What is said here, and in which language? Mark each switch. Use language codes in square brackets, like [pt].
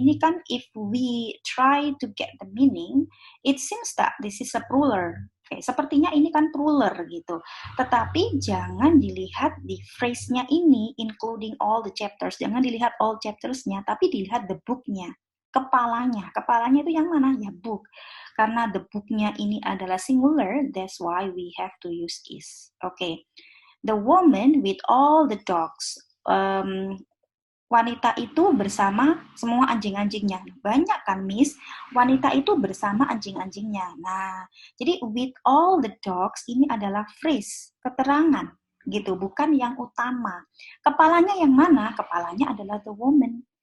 [id] Ini kan [en] if we try to get the meaning, it seems that this is a plural. [id] Oke, sepertinya ini kan plural gitu. Tetapi jangan dilihat di phrase-nya ini, [en] including all the chapters. [id] Jangan dilihat all chapters-nya, tapi dilihat the book-nya. Kepalanya itu yang mana? Ya [en] book. [id] Karena [en] the book-nya [id] ini adalah [en] singular, that's why we have to use is. Okay. The woman with all the dogs. [id] Wanita itu bersama semua anjing-anjingnya. Banyak kan, Miss? Wanita itu bersama anjing-anjingnya. Nah, jadi [en] with all the dogs [id] ini adalah phrase, keterangan gitu, bukan yang utama. Kepalanya yang mana? Kepalanya adalah the woman.